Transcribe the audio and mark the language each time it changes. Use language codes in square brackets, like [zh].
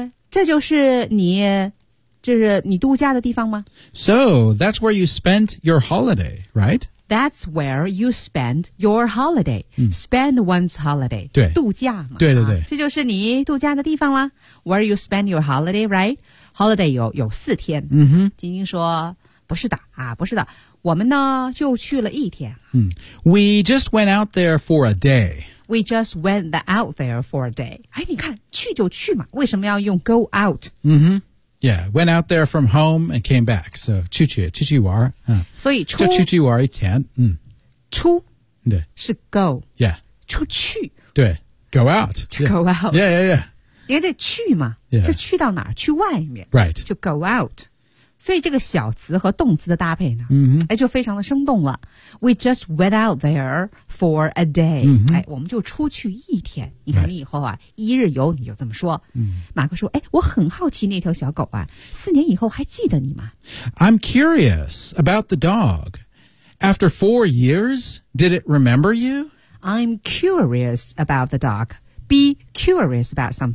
[zh] 这就是你就是你度假的地方吗 [en] So that's where you spent your holiday, right? That's where you spend your holiday.、Spend one's holiday. [zh] 对度假嘛对对对、啊。这就是你度假的地方吗 [en] Where you spend your holiday, right? [zh] Holiday 有四天。嗯哼。晶晶说不是的啊不是的。我们呢就去了一天。 [en] We just went out there for a day. We just went out there for a day. [zh] 哎，你看，去就去嘛，为什么要用 [en] go out? Mm-hmm. Yeah, went out there from home and came back. So, [zh] 去去，去去玩。所以出。就去去玩一天。出。对。是 go. [en] Yeah. [zh] 出去。 [en] 对。Go out. To、 yeah. go out. Yeah, yeah, yeah. [zh] 因为这去嘛、 [en] yeah. [zh] 就去到哪儿去外面。 [en] Right. [zh] 就 [en] go out. [zh] 所以这个小词和动词的搭配呢、 mm-hmm. 哎、就非常的生动了。 [en] We just went out there for a day.、 Mm-hmm. [zh] 哎、我们就出去一天。你看你以后啊、 [en] right. [zh] 一日游你就这么说。 Mm-hmm. 马克说、哎、我很好奇那条小狗啊四年以后还记得你吗 [en] I'm curious about the dog. After 4 years, did it remember you? I'm curious about the dog. Be curious about something,、